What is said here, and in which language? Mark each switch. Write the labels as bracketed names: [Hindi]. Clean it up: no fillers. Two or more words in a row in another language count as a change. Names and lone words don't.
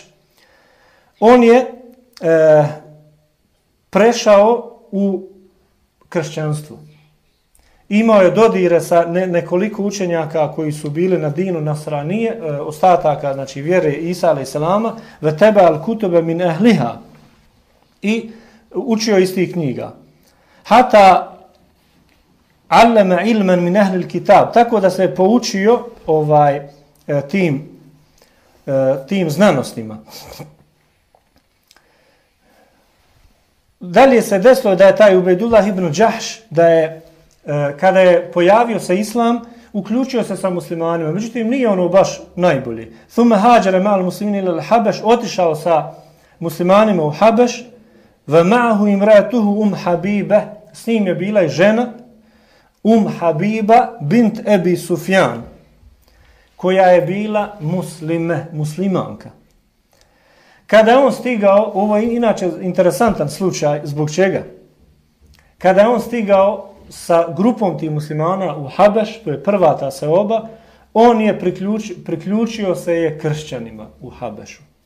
[Bosnian] On je prešao u kršćanstvo. Imao je dodire sa nekoliko učenjaka koji su bili na dinu Nasranije, ostataka, znači vjere Isa a.s. [Arabic] وتتبع الكتب من أهلها. [Bosnian] I učio iz tih knjiga. [Arabic] حتى علم علما من أهل الكتاب, [Bosnian] tako da se poučio tim znanostima. Dalje se desilo da je taj Ubejdullah ibn Đahš, da je kada je pojavio se islam, uključio se sa muslimanima, međutim nije ono baš najbolji. [Arabic] ثم هاجر مع المسلمين إلى الحبشة, [Bosnian] otišao sa muslimanima u Habeš, [Arabic] ومعه امرأته حبيبة, [Bosnian] s njim je bila i žena Habiba bint Ebi Sufjan, koja je bila muslimanka. Kada je on stigao, ovo je inače interesantan slučaj, zbog čega? Kada je on stigao sa grupom tih muslimana u Habeš, to je prva ta seoba, on je priključio se je kršćanima u Habešu.